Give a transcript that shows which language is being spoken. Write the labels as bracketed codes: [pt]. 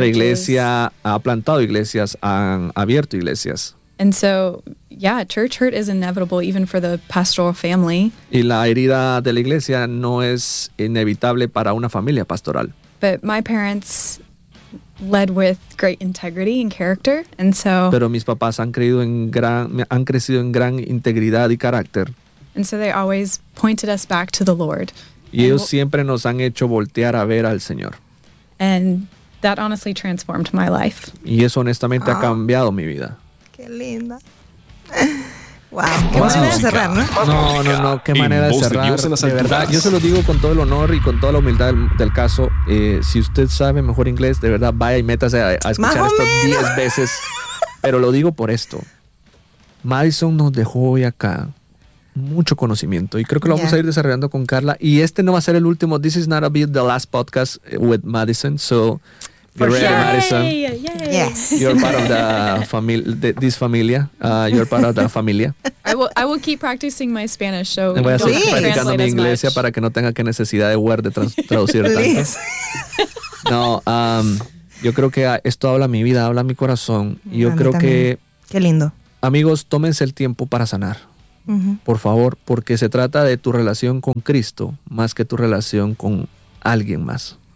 [es] Nuestra iglesia ha plantado iglesias, han abierto iglesias. [en] And so, yeah, church hurt is inevitable even for the pastoral family. [es] Y la herida de la iglesia no es inevitable para una familia pastoral. [en] But my parents led with great integrity and character, and so. [es] Pero mis papás han crecido en gran integridad y carácter. [en] And so they always pointed us back to the Lord. [es] Y ellos siempre nos han hecho voltear a ver al Señor. [en] And that honestly transformed my life. [es] Y eso honestamente ha cambiado mi vida. Qué linda. Wow, qué manera de cerrar, ¿no? No, qué manera de cerrar. De verdad, yo se lo digo con todo el honor y con toda la humildad del caso. Si usted sabe mejor inglés, de verdad, vaya y métase a escuchar esto 10 veces. Pero lo digo por esto. Madison nos dejó hoy acá mucho conocimiento y creo que lo vamos a ir desarrollando con Carla. Y este no va a ser el último. [en] This is not a bit the last podcast with Madison. So, you're ready, Madison. Yes. You're part of the this familia. You're part of the familia. I will keep practicing my Spanish, so [es] voy a seguir practicando mi inglés para que no tenga que necesidad de Word de traducir tanto. [en] Please. [es] No, yo creo que esto habla mi vida, habla mi corazón. Y yo a creo también. Que qué lindo. Amigos, tómense el tiempo para sanar. por favor, porque se trata de tu relación con Cristo más que tu relación con alguien más.